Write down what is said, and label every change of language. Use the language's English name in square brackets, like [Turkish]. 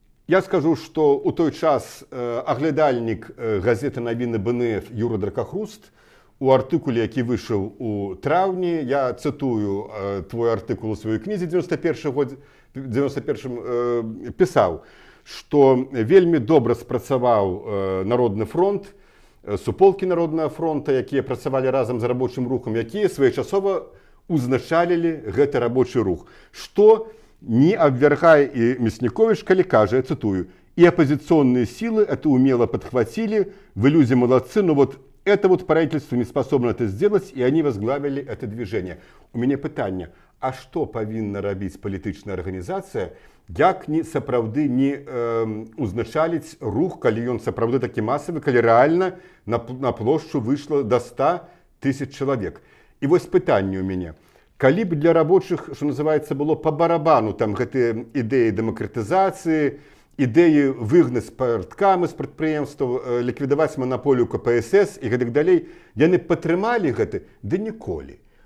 [Belarusian] Я скажу, что у той час аглядальнік газеты «Навіны БНФ» Юра Дракахруст у артыкуле, які выйшаў у траўні, я цытую твой артыкул у сваёй кнізе 91 пісаў, што вельмі добра спрацаваў Народны фронт, суполкі Народнага фронта, якія працавалі разам з рабочым рухам, якія своечасова узначалілі гэты рабочы рух. Што не абвяргае і Мясніковіч, калі кажа, я цитую: [Russian] «И оппозиционные силы это умело подхватили, вы люди молодцы, но вот это вот правительство не способно это сделать, и они возглавили это движение». [Belarusian] У меня пытанне: а што павінна рабіць палітычная арганізацыя, як не сапраўды не узначаліць рух, калі ён сапраўды такі масавы, калі рэальна на плошчу выйшла до 100 000 чалавек. І вось пытанне у мяне: калі б для рабочых, што называецца, было па барабану там гэтыя ідэі дэмакратызацыі, ідэі выгнаць парткамы з прадпрыемстваў, ліквідаваць манаполію КПСС і гэтак далей, яны падтрымалі гэта? Ды ніколі.